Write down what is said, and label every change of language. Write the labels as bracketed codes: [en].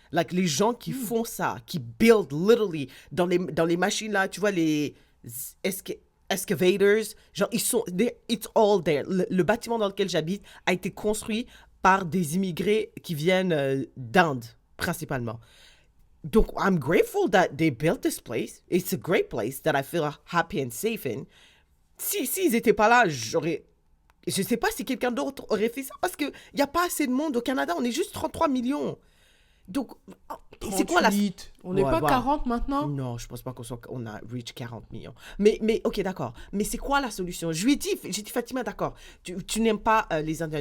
[fr] Like, les gens qui font ça, qui build literally dans les machines là, tu vois, les excavators, genre, [en] it's all there. [fr] Le bâtiment dans lequel j'habite a été construit par des immigrés qui viennent d'Inde, principalement. [en] Donc, I'm grateful that they built this place. It's a great place that I feel happy and safe in. [fr] S'ils n'étaient pas là, je sais pas si quelqu'un d'autre aurait fait ça parce qu'il n'y a pas assez de monde au Canada. On est juste 33 millions. Donc, c'est quoi la... 38. On n'est pas 40 maintenant? Non, je pense pas qu'on a reach 40 millions. Mais ok, d'accord. Mais c'est quoi la solution? J'ai dit, Fatima, d'accord. Tu n'aimes pas les Indiens.